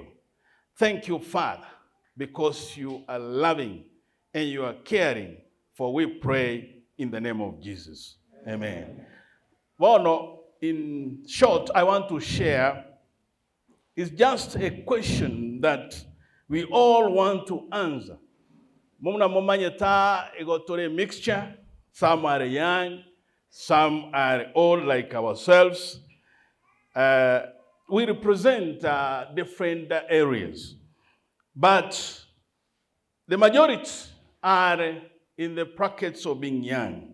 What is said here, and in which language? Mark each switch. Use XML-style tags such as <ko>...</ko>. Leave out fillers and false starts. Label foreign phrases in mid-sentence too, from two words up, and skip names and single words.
<en>Thank you, Father, because you are loving and you are caring, for we pray in the name of Jesus. Amen. Well, no, in short, I want to share, it's just a question that we all want to answer.</en> <guz>Mumna momanyeta egotore mixture.</guz> <en>Some are young, some are old like ourselves. We represent different areas, but the majority are in the brackets of being young.</en>